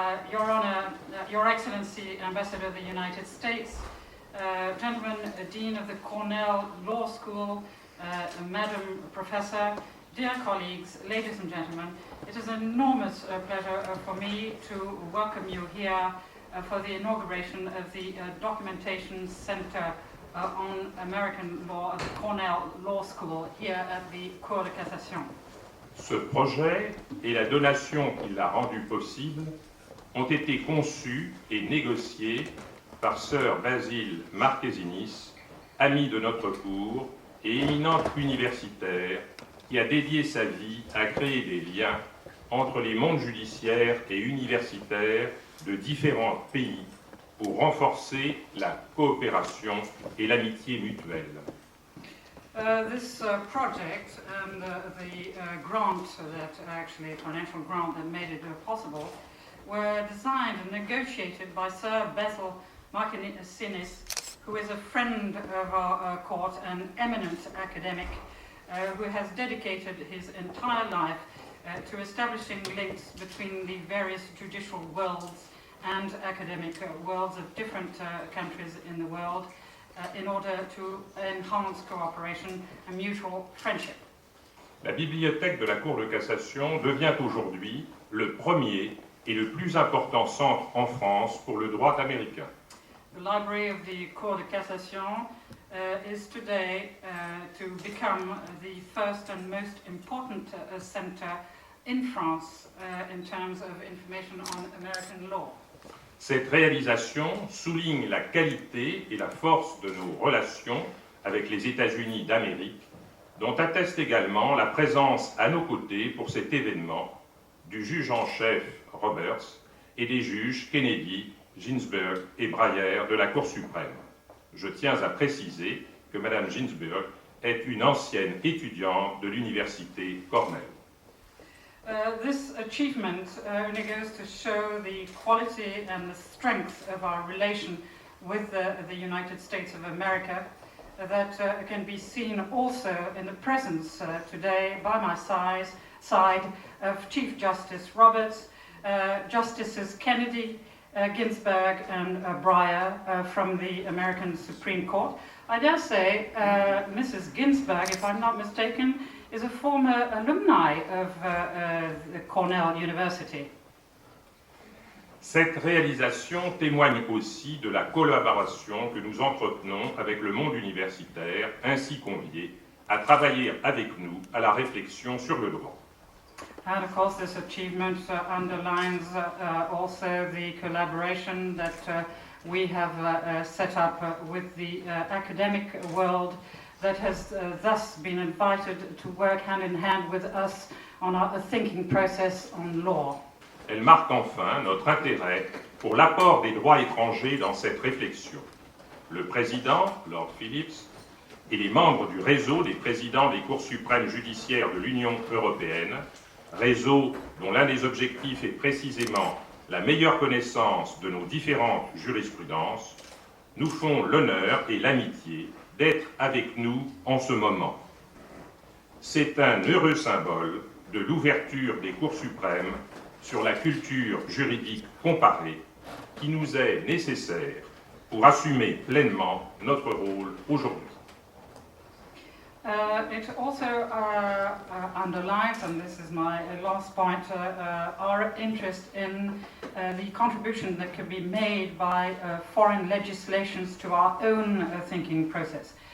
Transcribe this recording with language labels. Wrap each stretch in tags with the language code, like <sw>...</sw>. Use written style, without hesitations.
<en>Your Honor, Your Excellency, Ambassador of the United States, gentlemen, Dean of the Cornell Law School, Madam Professor, dear colleagues, ladies and gentlemen, it is an enormous pleasure for me to welcome you here for the inauguration of the Documentation Center on American Law of the Cornell Law School here at the Cour de Cassation.</en> <fr>Ce projet et la donation qui l'a rendu possible ont été conçus et négociés par Sir Basil Marquesinis, ami de notre cour et éminente universitaire qui a dédié sa vie à créer des liens entre les mondes judiciaires et universitaires de différents pays pour renforcer la coopération et l'amitié mutuelle.</fr> <en>This project and the grant that actually, financial grant that made it possible, were designed and negotiated by Sir Basil Marquesinis, who is a friend of our court, an eminent academic, who has dedicated his entire life to establishing links between the various judicial worlds and academic worlds of different countries in the world in order to enhance cooperation and mutual friendship.</en> <fr>La bibliothèque de la Cour de cassation devient aujourd'hui le premier et le plus important centre en France pour le droit américain.</fr> <en>The library of the Cour de Cassation is today to become the first and most important center in France in terms of information on American law.</en> <fr>Cette réalisation souligne la qualité et la force de nos relations avec les États-Unis d'Amérique, dont atteste également la présence à nos côtés pour cet événement du juge en chef Roberts et des juges Kennedy, Ginsburg et Breyer de la Cour suprême. Je tiens à préciser que Mme Ginsburg est une ancienne étudiante de l'université Cornell.</fr> <en>This achievement only goes to show the quality and the strength of our relation with the United States of America that can be seen also in the presence today by my side of Chief Justice Roberts, Justices Kennedy, Ginsburg and Breyer from the American Supreme Court. I dare say Mrs. Ginsburg, if I'm not mistaken, is a former alumni of Cornell University.</en> <fr>Cette réalisation témoigne aussi de la collaboration que nous entretenons avec le monde universitaire, ainsi convié à travailler avec nous à la réflexion sur le droit.</fr> <en>And of course this achievement underlines also the collaboration that we have set up with the academic world that has thus been invited to work hand in hand with us on our thinking process on law.</en> <fr>Elle marque enfin notre intérêt pour l'apport des droits étrangers dans cette réflexion. Le président, Lord Phillips, et les membres du réseau des présidents des cours suprêmes judiciaires de l'Union européenne, réseau dont l'un des objectifs est précisément la meilleure connaissance de nos différentes jurisprudences, nous font l'honneur et l'amitié d'être avec nous en ce moment. C'est un heureux symbole de l'ouverture des cours suprêmes sur la culture juridique comparée qui nous est nécessaire pour assumer pleinement notre rôle aujourd'hui.</fr> <en>It also underlines, and this is my last point, our interest in the contribution that can be made by foreign legislations to our own thinking process.</en>